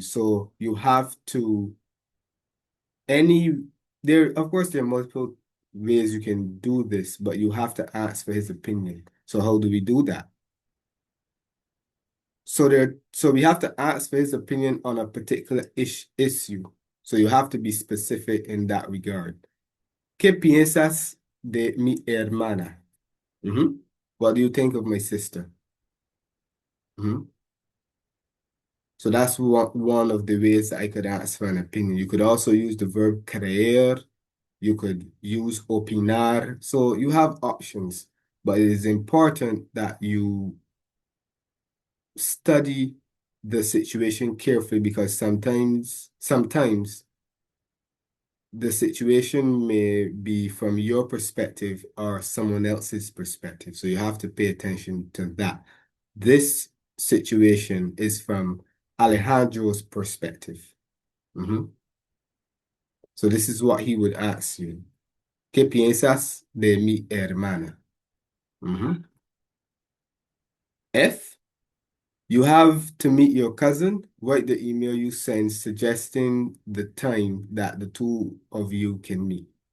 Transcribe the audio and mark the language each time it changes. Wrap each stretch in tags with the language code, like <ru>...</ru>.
<en>So you have to of course there are multiple ways you can do this, but you have to ask for his opinion. So how do we do that? So we have to ask for his opinion on a particular issue. So you have to be specific in that regard.</en> <es>¿Qué piensas de mi hermana?</es> <en>What do you think of my sister? So that's one of the ways that I could ask for an opinion. You could also use the verb creer. You could use opinar. So you have options, but it is important that you study the situation carefully because sometimes the situation may be from your perspective or someone else's perspective. So you have to pay attention to that. This situation is from Alejandro's perspective. Mhm. So this is what he would ask you.</en> <es>¿Qué piensas de mi hermana? Mhm.</es> <en>F, you have to meet your cousin. Write the email you send suggesting the time that the two of you can meet.</en>